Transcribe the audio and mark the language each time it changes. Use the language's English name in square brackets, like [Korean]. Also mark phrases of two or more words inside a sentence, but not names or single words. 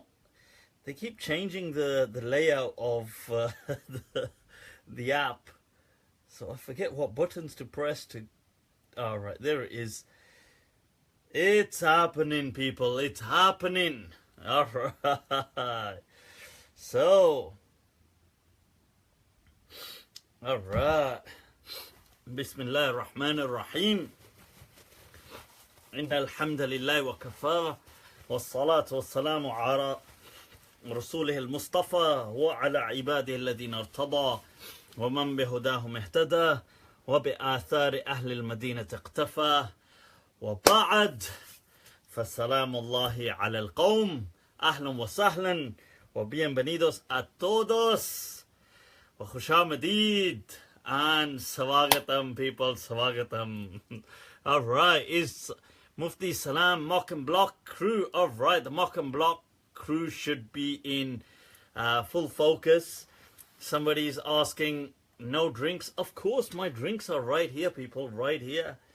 [English] They keep changing the layout of the app, so I forget what buttons to press to... All right, there it is. It's happening, people. It's happening. All right. So, all right. [Arabic] بسم الله الرحمن الرحيم. إن الحمد لله وكفى. والصلاة والسلام على رسوله المصطفى وعلى عباده الذين ارتضى ومن بهداهم اهتدى وبآثار أهل المدينة اقتفى وبعد فسلام الله على القوم أهلا وسهلا و [Spanish] bienvenidos a todos [Arabic] وخشامديد [English] and swagatam, people, swagatam. Alright, is Mufti Salam Mock and Block crew. Alright, the Mock and Block crew should be in full focus. Somebody's asking, no drinks? Of course, my drinks are right here, people, right here.